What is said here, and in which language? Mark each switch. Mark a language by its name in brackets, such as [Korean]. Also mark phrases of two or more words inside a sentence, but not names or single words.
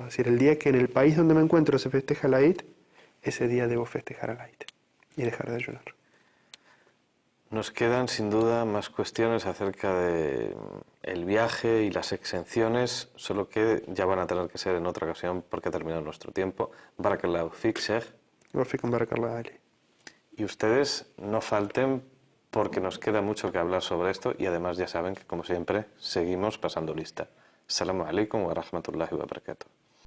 [Spanish] Es decir, el día que en el país donde me encuentro se festeja el Eid, ese día debo festejar el Eid y dejar de ayunar. Nos quedan sin duda más cuestiones acerca de el viaje y las exenciones, solo que ya van a tener que ser en otra ocasión porque ha terminado nuestro tiempo. [Arabic] بارك الله فيك، شيخ. [Spanish] Y ustedes no falten porque nos queda mucho que hablar sobre esto y además ya saben que, como siempre, seguimos pasando lista. [Arabic] السلام عليكم ورحمة الله وبركاته.